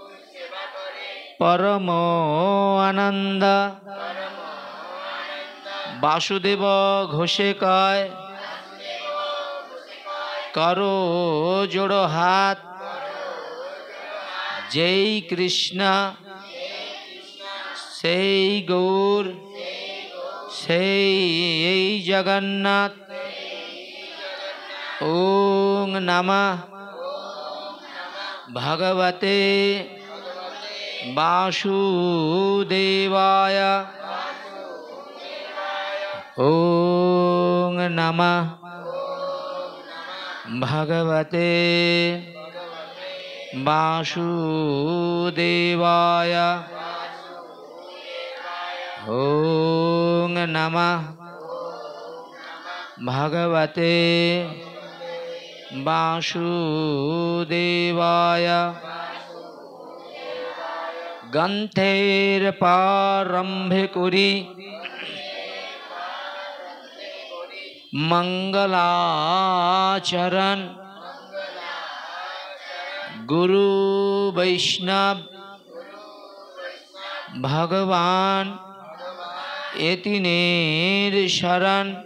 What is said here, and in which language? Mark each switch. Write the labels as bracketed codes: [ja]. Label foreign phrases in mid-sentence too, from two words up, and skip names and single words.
[bn] পরম আনন্দ বাসুদেব ঘোষে কয় করো জোড়ো হাত, যেই কৃষ্ণ সেই গৌর সেই জগন্নাথ। [sa] ॐ नमः भगवते वासुदेवाय। ॐ नमः भगवते वासुदेवाय। ॐ नमः भगवते वासुदेवाय। [bn] গ্রন্থের প্রারম্ভে করি মঙ্গলাচরণ, গুরু বৈষ্ণব ভগবান এতিনের শরণ।